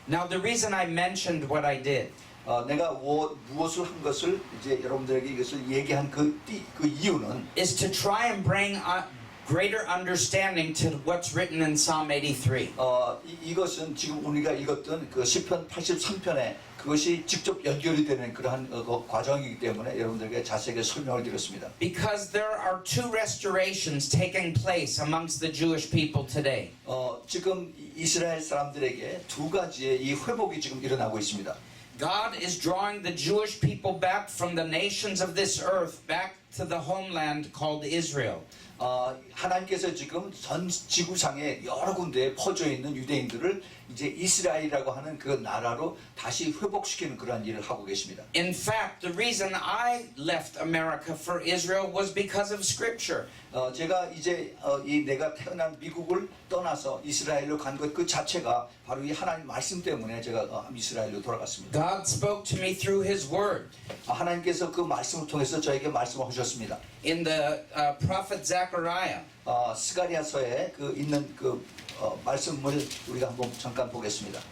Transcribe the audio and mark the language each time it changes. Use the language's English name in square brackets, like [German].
[English] Now, the reason I mentioned what I did [Korean] 내가 무엇을 한 것을 이제 여러분들에게 이것을 얘기한 그 이유는 [English] is to try and bring greater understanding to what's written in Psalm 83. [Korean] 이것은 지금 우리가 읽었던 그 시편 83편에 그것이 직접 연결이 되는 그러한 과정이기 때문에 여러분들에게 자세하게 설명을 드렸습니다. [English] Because there are 2 restorations taking place amongst the Jewish people today. [Korean] 지금 이스라엘 사람들에게 2가지의 이 회복이 지금 일어나고 있습니다. [English] God is drawing the Jewish people back from the nations of this earth back to the homeland called Israel. [Korean] 하나님께서 지금 전 지구상에 여러 군데에 퍼져 있는 유대인들을 이제 이스라엘이라고 하는 그 나라로 다시 회복시키는 그러한 일을 하고 계십니다. [English] In fact, the reason I left America for Israel was because of Scripture. [Korean] 제가 이제 이 내가 태어난 미국을 떠나서 이스라엘로 간 것 그 자체가 바로 이 하나님 말씀 때문에 제가 이스라엘로 돌아갔습니다. [English] God spoke to me through His Word. [Korean] 하나님께서 그 말씀을 통해서 저에게 말씀을 하셨습니다. [English] In the prophet Zechariah, [Korean] 스가랴서에 그 있는 그 말씀을 우리가 한번 잠깐 보겠습니다.